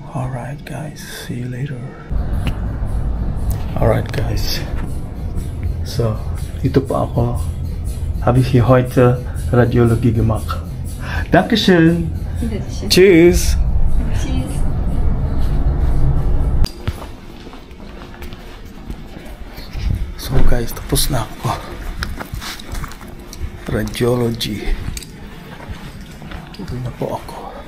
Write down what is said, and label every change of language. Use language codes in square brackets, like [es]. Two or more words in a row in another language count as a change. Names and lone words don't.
[en] Alright guys, see you later. Alright guys, [tl] so dito pa ako. [de] Habe ich hier heute Radiologie gemacht. Dankeschön. Tschüss. Tschüss. [tl] So guys, tapos na ako. Radiology. Uwi na po ako.